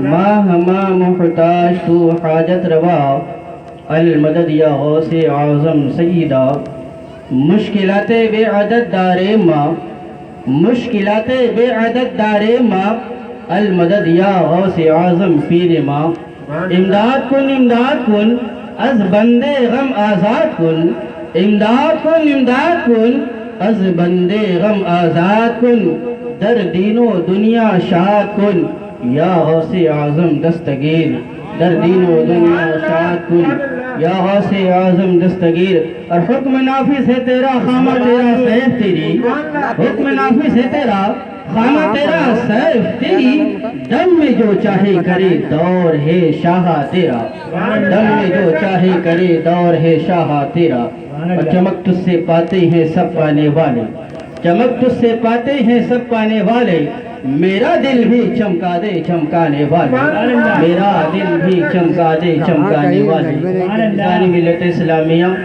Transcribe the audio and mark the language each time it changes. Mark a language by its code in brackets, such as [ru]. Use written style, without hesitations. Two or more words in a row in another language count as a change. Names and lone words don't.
[fa] ما محتاج تو حاجت روا المدد یا غوث اعظم سیدہ مشکلات بے عدد دارے ماں مشکلات بے عدد دارے ماں المدد یا غوث اعظم پیر ماں امداد کن از بندے غم آزاد کن امداد کن از بندے غم آزاد کن در دین و دنیا شاد کن یا غوث اعظم دستگیر در دین و دنیا شاد کن یا غوث اعظم دستگیر [ur] اور حکم نافذ ہے تیرا خامہ تیرا سیف تیری حکم نافذ ہے تیرا خامہ تیرا سیف تیری دم میں جو چاہے کرے دور ہے شاہ تیرا دم میں جو چاہے کرے دور ہے شاہ تیرا اور چمک تجھ سے پاتے ہیں سب پانے والے چمک تجھ سے پاتے ہیں سب پانے والے میرا دل بھی چمکا دے چمکانے والے میرا دل بھی چمکا دے چمکانے والے انسانی ملت اسلامیہ